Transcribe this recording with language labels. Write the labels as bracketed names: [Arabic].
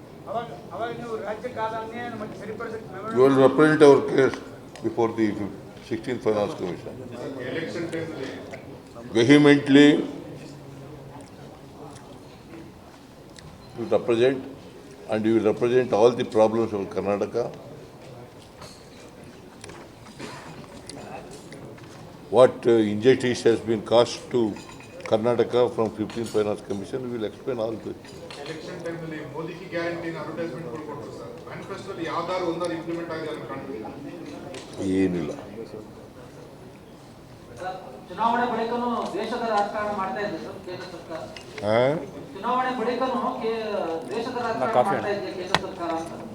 [Kannada] ಅವಾಗ ನೀವು ರಾಜ್ಯ ಕಾಲನ್ನೇ ಮತ್ತೆ ಸರಿಪಡಿಸಕ್ಕೆ [English] You will represent our case before the 16th finance commission. vehemently to represent and you will represent all the problems of Karnataka. What injustice has been caused to Karnataka from 15th Finance Commission, we will explain all this. [Kannada] Election ಟೈಮ್ನಲ್ಲಿ ಮೋದಿಗೆ ಗ್ಯಾರಂಟಿನ advertisement ಕೊಟ್ಟರು sir. ಮ್ಯಾನಿಫೆಸ್ಟೋದಲ್ಲಿ ಯಾವ್ದಾದ್ರು ಒಂದಾರು implement ಆಗಿದೆ ಅಂತ ಕಾಣ್ತಿಲ್ಲ. ಏನಿಲ್ಲ. ಚುನಾವಣೆ ಬಳಿಕನೂ ದೇಶದ ರಾಜಕಾರಣ ಮಾಡ್ತಾ ಇದೆ ಸರ್ ಕೇಂದ್ರ ಸರ್ಕಾರ. ಚುನಾವಣೆ ಬಳಿಕನೂ ದೇಶದ ರಾಜಕಾರಣ ಮಾಡ್ತಾ ಇದೆ ಕೇಂದ್ರ ಸರ್ಕಾರ ಅಂತ.